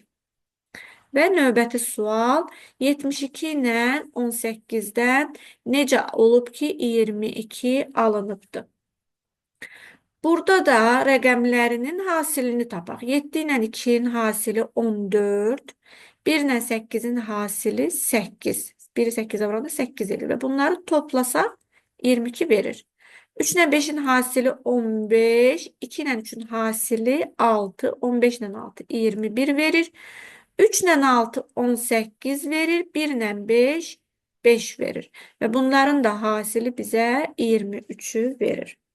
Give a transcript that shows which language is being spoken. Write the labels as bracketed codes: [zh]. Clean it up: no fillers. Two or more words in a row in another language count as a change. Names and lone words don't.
[az] Və növbəti sual 72 ilə 18-dən necə olub ki, 22 alınıbdır? Burada da rəqəmlərinin hasilini tapaq. 7 ilə 2-nin hasili 14, 1 ilə 8-in hasili 8. 1-i 8-ə vuranda 8 edir və bunları toplasaq 22 verir. 3 ilə 5-in hasili 15, 2 ilə 3-ün hasili 6, 15 ilə 6 21 verir. 3 ilə 6 18 verir, 1 ilə 5 5 verir və bunların da hasili bizə 23-ü verir.